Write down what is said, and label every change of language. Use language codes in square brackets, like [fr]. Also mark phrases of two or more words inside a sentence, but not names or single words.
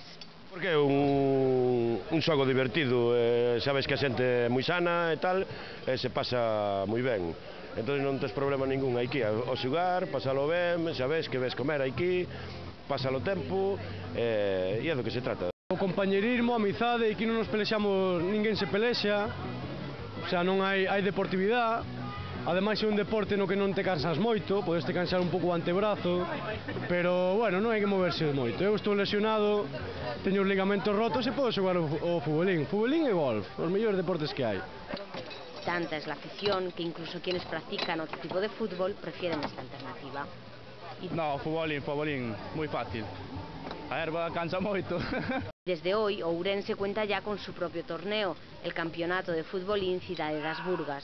[gl] Porque é un xogo divertido, sabes que a xente é moi sana e tal, e se pasa moi ben. Entón non tes problema ningún aquí, ao xogar, pasalo ben, sabes que ves comer aquí, pásalo tempo, e é do que se trata. O compañerismo, a amizade, aquí non nos pelexamos, ninguén se pelexa, [es] o sea, [gl] non hai deportividade. Ademais é un deporte no que non te cansas moito, podes te cansar un pouco o antebrazo, pero, bueno, non hai que moverse moito. Eu estou lesionado, teño os ligamentos rotos e podo xogar o futbolín. Futbolín e golf, os mellores deportes que hai. [es] Tanta es la afición que incluso quienes practican otro tipo de fútbol prefieren esta alternativa. [gl] No, futbolín, moi fácil. A erva cansa moito. [es] Desde hoy, Ourense cuenta ya con su propio torneo, el Campeonato de Futbolín Cidade das Burgas.